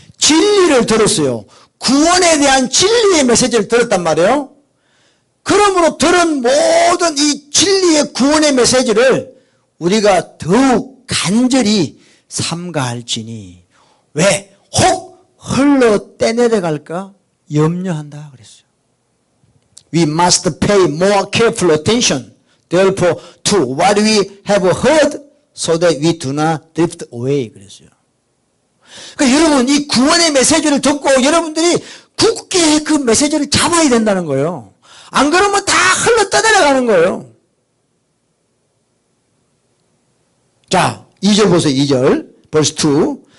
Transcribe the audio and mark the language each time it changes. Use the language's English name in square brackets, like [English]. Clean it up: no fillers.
[Korean] 진리를 들었어요. 구원에 대한 진리의 메시지를 들었단 말이에요. 그러므로 들은 모든 이 진리의 구원의 메시지를 우리가 더욱 간절히 삼가할지니, 왜? 혹 흘러 떼내려갈까 염려한다 그랬어요. [English] We must pay more careful attention therefore to what we have heard so that we do not drift away [Korean] 그랬어요. 그러니까 여러분 이 구원의 메시지를 듣고 여러분들이 굳게 그 메시지를 잡아야 된다는 거예요. 안 그러면 다 흘러 떠내려가는 거예요. 자, 2절 보세요. 2절 verse 2.